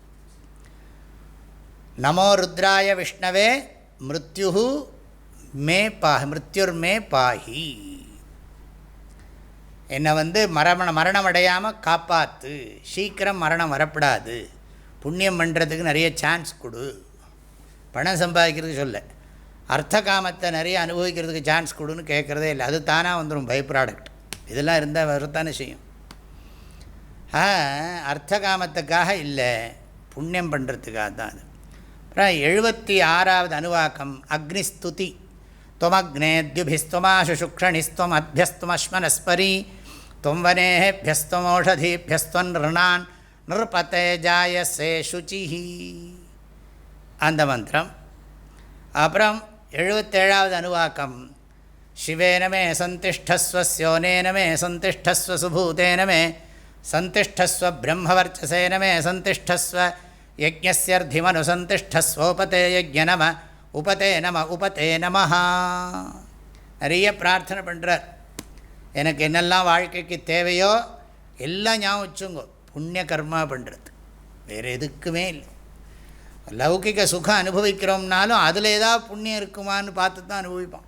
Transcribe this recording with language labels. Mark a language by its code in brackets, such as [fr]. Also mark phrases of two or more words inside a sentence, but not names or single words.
[sa] नमो रुद्राय विष्णवे मृत्यु मे पाहि मृत्युर्मे पाहि, [ta] என்னை மரணம் அடையாமல் காப்பாற்று, சீக்கிரம் மரணம் வரப்படாது, புண்ணியம் பண்ணுறதுக்கு நிறைய சான்ஸ் கொடு, பணம் சம்பாதிக்கிறதுக்கு சொல்ல, அர்த்த காமத்தை நிறைய அனுபவிக்கிறதுக்கு சான்ஸ் கொடுன்னு கேட்குறதே இல்லை. அது தானாக வந்துடும், [en] by product. [ta] இதெல்லாம் இருந்தால் வரத்தானே செய்யும். அர்த்த காமத்துக்காக இல்லை, புண்ணியம் பண்ணுறதுக்காக தான் அது. அப்புறம் 76வது அனுவாக்கம் அக்னிஸ்துதி. [sa] त्वमग्नेद्युभिस्त्वमाशु शुक्षणिस्त्वम् अभ्यस्त्वमश्मनस्परी त्वं वनेभ्यस्त्वमौषधीभ्यस्त्वं नृणान् नृपते जायसे शुचिः. [ta] அந்த மந்திரம். அப்புறம் 77வது அனுவாக்கம் [sa] शिवेन मे सन्तिष्ठस्व स्योनेन मे सन्तिष्ठस्व सुभूतेन मे सन्तिष्ठस्व ब्रह्मवर्चसेन मे सन्तिष्ठस्व यज्ञस्यर्धिमनुसन्तिष्ठस्वोपते यज्ञनम उपते नम उपते நமஹ. [ta] நிறைய பிரார்த்தனை பண்ணுறார். எனக்கு என்னெல்லாம் வாழ்க்கைக்கு தேவையோ எல்லாம் ஞாபகம் வச்சுங்கோ. புண்ணிய கர்மா பண்ணுறது வேறு எதுக்குமே இல்லை. லௌகிக சுகம் அனுபவிக்கிறோம்னாலும் அதில் ஏதாவது புண்ணியம் இருக்குமான்னு பார்த்து தான் அனுபவிப்போம்.